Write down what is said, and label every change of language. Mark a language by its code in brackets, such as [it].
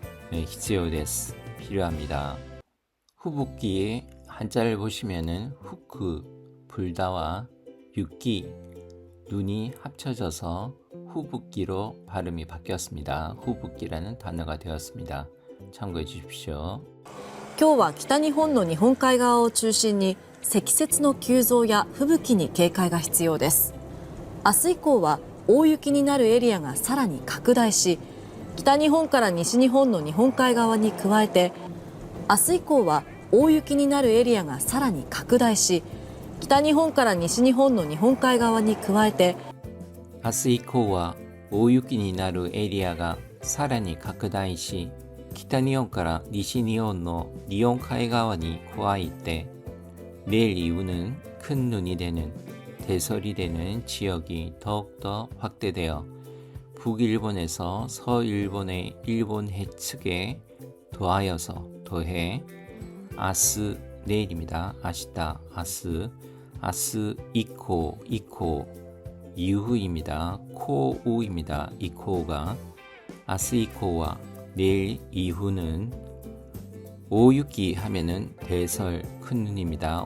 [ja] 必要です. [ko] 필요합니다. 후붓기의 한자를 보시면은 후크, 불다와 육기, 눈이 합쳐져서 후붓기로 발음이 바뀌었습니다. 후붓기라는 단어가 되었습니다. 참고해 주십시오. [ja] 今日は北日本の日本海側を中心に積雪の急増や吹雪に警戒が必要です。明日以降は大雪になるエリアがさらに拡大し、北日本から西日本の日本海側に加えて、明日以降は大雪になるエリアがさらに拡大し、北日本から西日本の日本海側に加えて、明日以降は大雪になるエリアがさらに拡大し、北日本から西日本の日本海側に加えて [ko] 내일 이후는 큰 눈이 되는 대설이 되는 지역이 더욱더 확대되어 북일본에서 서일본의 일본 해측에 더해 아스 내일입니다. 아시다 아스 이코 이후입니다. 코우입니다. 이코가 아스 이코와 내일 이후는 오유기 하면은 대설 큰 눈입니다.